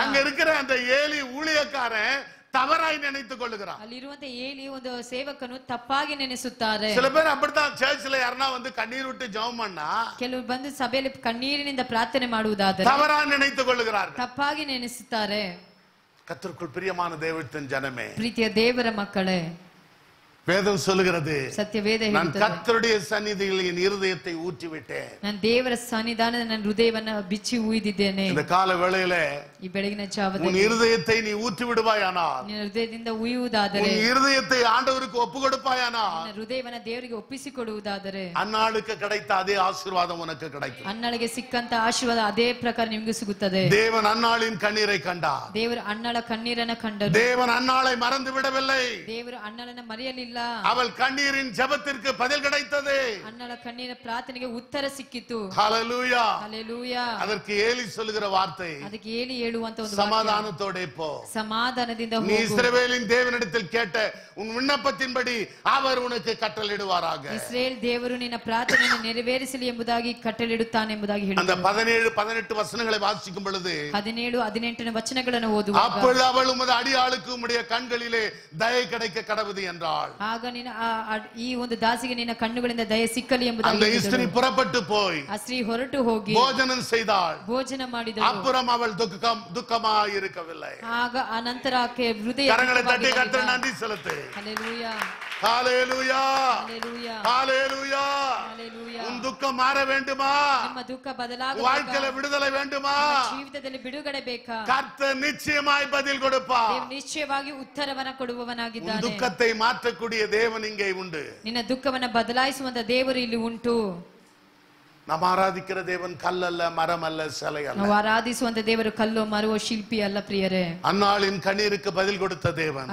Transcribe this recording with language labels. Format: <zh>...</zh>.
<ta>அங்க இருக்கிற அந்த ஏலி ஊழியக்காரன் தவறாய் நினைத்துக் கொள்ளுகிறான்.</ta> <kn>ಅಲ್ಲಿರುವಂತ ಏಲಿ ಒಂದು ಸೇವಕನು ತಪ್ಪಾಗಿ ನೆನೆಸುತ್ತಾರೆ.</kn> <ta>சில பேர் அப்படித்தான், சர்ச்சில் யாருன்னா வந்து கண்ணீர் விட்டு ஜெபம் பண்ணா</ta> <kn>ಕೆಲವರು ಬಂದು ಸಭೆಯಲ್ಲಿ ಕಣ್ಣೀರಿನಿಂದ ಪ್ರಾರ್ಥನೆ ಮಾಡುವುದಾದರೆ</kn> <ta>தவறா நினைத்துக் கொள்ளுகிறார்கள்.</ta> <kn>ತಪ್ಪಾಗಿ ನೆನೆಸುತ್ತಾರೆ.</kn> <ta>கர்த்தருக்குள் பிரியமான தேவத்தின் ஜனமே,</ta> <kn>ಪ್ರೀತಿಯ ದೇವರ ಮಕ್ಕಳೇ,</kn> <ta>வேதம் சொல்லுகிறது,</ta> <kn>ಸತ್ಯವೇದ</kn> <ta>நான்</ta> <kn>ಹೇಳುತ್ತದೆ,</kn> <ta>கர்த்தருடைய சந்நிதியில் என் இருதயத்தை ஊற்றி விட்டேன்.</ta> <kn>ನಾನು ದೇವರ ಸನ್ನಿಧಾನದ ನನ್ನ ಹೃದಯವನ್ನು ಬಿಚ್ಚಿ ಉಯ್ದಿದ್ದೇನೆ.</kn> <ta>இந்த கால வேளையில</ta> <kn>ಈ ಬೆಳಗಿನ</kn> <ta>உன்</ta> <kn>ಜಾವದಲ್ಲಿ</kn> <ta>இருதயத்தை நீ ஊற்றி விடுவாயானால்,</ta> <kn>ನಿನ್ನ ಹೃದಯದಿಂದ ಉಯ್ಯುವುದಾದರೆ,</kn> <ta>உன் இருதயத்தை ஆண்டவருக்கு ஒப்பு கொடுப்பாயானால்,</ta> <kn>ನಿನ್ನ ಹೃದಯವನ್ನು ದೇವರಿಗೆ ಒಪ್ಪಿಸಿಕೊಡುವುದಾದರೆ,</kn> <ta>அந்நாளுக்கு கிடைத்த அதே ஆசீர்வாதம் உனக்கு கிடைக்கும்.</ta> <kn>ಅಣ್ಣಳಿಗೆ ಸಿಕ್ಕಂತ ಆಶೀರ್ವಾದ ಅದೇ ಪ್ರಕಾರ ನಿಮಗೂ ಸಿಗುತ್ತದೆ.</kn> <ta>தேவன் அந்நாளின் கண்ணீரை கண்டார்.</ta> <kn>ದೇವರು ಅಣ್ಣಳ ಕಣ್ಣೀರನ್ನ ಕಂಡರು.</kn> <ta>தேவன் அந்நாளை மறந்து விடவில்லை.</ta> <kn>ದೇವರು ಅಣ್ಣಳನ್ನ ಮರೆಯಲಿಲ್ಲ.</kn> <ta>அவள் கண்ணீரின் ஜெபத்திற்கு பதில் கிடைத்தது.</ta> <kn>ಅಣ್ಣಳ ಕಣ್ಣೀರ ಪ್ರಾರ್ಥನೆಗೆ ಉತ್ತರ ಸಿಕ್ಕಿತು.</kn> <ta>ஹல்லேலூயா.</ta> <kn>ಹಲ್ಲೆಲೂಯಾ.</kn> <ta>அதற்கு ஏலி சொல்லுகிற வார்த்தை,</ta> <kn>ಅದಕ್ಕೆ ಏಲಿ ಹೇಳುವಂತ ಒಂದು ವಾಕ್ಯ,</kn> <ta>சமாதானத்தோட போ,</ta> <kn>ಸಮಾಧಾನದಿಂದ</kn> <ta>நீ</ta> <kn>ಹೋಗು.</kn> <ta>இஸ்ரவேலின் தேவனிடத்தில் கேட்ட உன் விண்ணப்பத்தின்படி அவர் உனக்கு கட்டளையிடுவாராக.</ta> <kn>ಇಸ್ರೇಲ್ ದೇವರು ನಿನ್ನ ಪ್ರಾರ್ಥನೆಯನ್ನು ನೆರವೇರಿಸಲಿ ಎಂಬುದಾಗಿ ಕಟ್ಟಳಿಡುತ್ತಾನೆ ಎಂಬುದಾಗಿ</kn> <ta>அந்த</ta> <kn>ಹೇಳುತ್ತಾನೆ.</kn> <ta>17-18 வசனங்களை வாசிக்கும் பொழுது,</ta> <kn>17-18 ವಚನಗಳನ್ನು ಓದುವಾಗ,</kn> <ta>அப்பொழுது அவள் உமது அடியாளுக்கு உம்முடைய கண்களிலே தயை கிடைக்க கடவுது என்றாள்.</ta> <kn>ಆಗ ನಿನ್ನ ಈ ಒಂದು ದಾಸಿಗೆ ನಿನ್ನ ಕಣ್ಣುಗಳಿಂದ ದಯ ಸಿಕ್ಕಲಿ ಎಂಬುದಾಗಿ</kn> <ta>அந்த</ta> <kn>ಹೇಳಿದಳು.</kn> <ta>ஸ்திரீ புறப்பட்டு போய்</ta> <kn>ಆ ಸ್ತ್ರೀ ಹೊರಟು ಹೋಗಿ</kn> <ta>போஜனம் செய்தாள்.</ta> <kn>ಭೋಜನ ಮಾಡಿದಳು.</kn> <ta>அப்புறம் அவள் துக்கமாய் இருக்கவில்லை.</ta> <kn>ಆಗ ಅನಂತರ ಆಕೆ ಹೃದಯ</kn> <ta>கரங்களை தட்டி கர்த்தர் நன்றி செலுத்து.</ta> <kn>ಹಲ್ಲೆಲೂಯಾ.</kn> <ta>ஹல்லேலூயா.</ta> <kn>ಹಲ್ಲೆಲೂಯಾ.</kn> <ta>ஹல்லேலூயா.</ta> <kn>ಹಲ್ಲೆಲೂಯಾ.</kn> <ta>உன் துக்க துக்கம் மாற வேண்டுமா?</ta> <kn>ನಿಮ್ಮ ದುಃಖ ಬದಲಾಗಬೇಕಾ?</kn> <ta>வாழ்க்கையில விடுதலை வேண்டுமா?</ta> <kn>ನಿಮ್ಮ ಜೀವಿತದಲ್ಲಿ ಬಿಡುಗಡೆ ಬೇಕಾ?</kn> <ta>கர்த்தர் நிச்சயமாய் பதில் கொடுப்பார்.</ta> <kn>ದೇವರು ನಿಶ್ಚಯವಾಗಿ ಉತ್ತರವನ್ನ ಕೊಡುವವನಾಗಿದ್ದಾನೆ.</kn> <ta>துக்கத்தை மாற்றக்கூடிய தேவன் இங்கே உண்டு.</ta> <kn>ನಿನ್ನ ದುಃಖವನ್ನ ಬದಲಾಯಿಸುವಂತ ದೇವರು ಇಲ್ಲಿ ಉಂಟು.</kn> <ta>நாம் ಆರಾಧಿக்கிற தேவன் கல்லல்ல, மரம் அல்ல, சிலை அல்ல.</ta> <kn>ನಾವು ಆರಾಧಿಸುವಂತ ದೇವರು ಕಲ್ಲು ಮರವೋ ಶಿಲ್ಪಿ ಅಲ್ಲ ಪ್ರಿಯರೇ.</kn> <ta>அன்னாளின் கண்ணீருக்கு பதில் கொடுத்த தேவன்</ta>